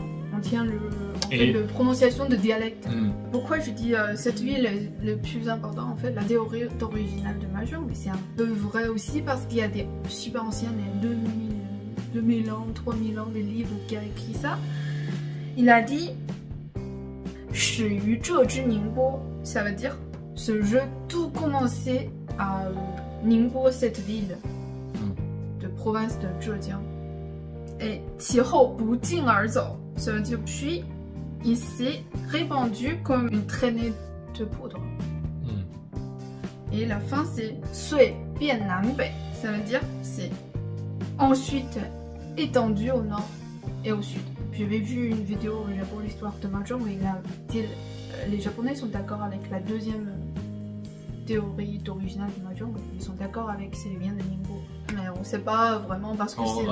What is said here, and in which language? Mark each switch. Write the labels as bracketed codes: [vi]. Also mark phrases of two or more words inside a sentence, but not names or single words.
[fr] On tient le prononciation de dialecte. Pourquoi je dis cette ville est le plus important, en fait, la théorie originale de mahjong, c'est un peu vrai aussi parce qu'il y a des super anciens, 2000 ans, 3000 ans, des livres qui a écrit ça. Il a dit ça veut dire ce jeu tout commençait à Ningbo, cette ville de province de Zhejiang. Et [zh] 其后不胫而走 [fr] ça veut dire puis il s'est répandu comme une traînée de poudre. Et la fin c'est [zh] 遂变南北 [fr] ça veut dire c'est ensuite étendu au nord et au sud. J'avais vu une vidéo au Japon, l'histoire de mahjong, et il a dit les Japonais sont d'accord avec la deuxième théorie d'original du mahjong. Ils sont d'accord avec c'est bien de Ningbo. Mais on sait pas vraiment parce que c'est